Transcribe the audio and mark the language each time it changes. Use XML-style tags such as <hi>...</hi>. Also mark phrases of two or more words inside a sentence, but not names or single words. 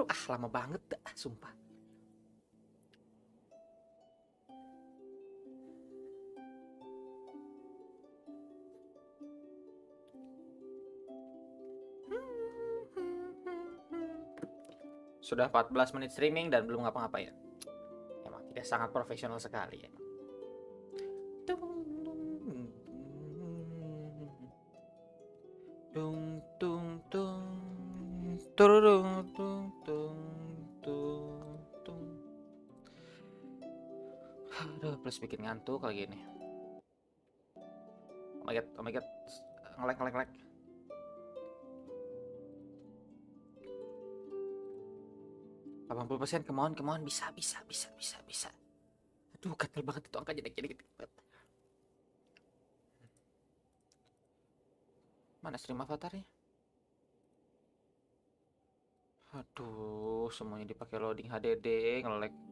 <id>Ah, lama banget dah, sumpah. Sudah 14 menit streaming dan belum ngapa-ngapain. Emang tidak sangat profesional sekali ya. Tung tung tung turung tung tung tung tung. Aduh, plus bikin ngantuk lagi ini.</id> <en>Oh my god, ngelag. 80%, come on,</en> <id>bisa. Aduh, gatel banget itu angka jadi gitu. Mana stream avatarnya? Aduh, semuanya dipakai loading HDD, nge-lag.</id>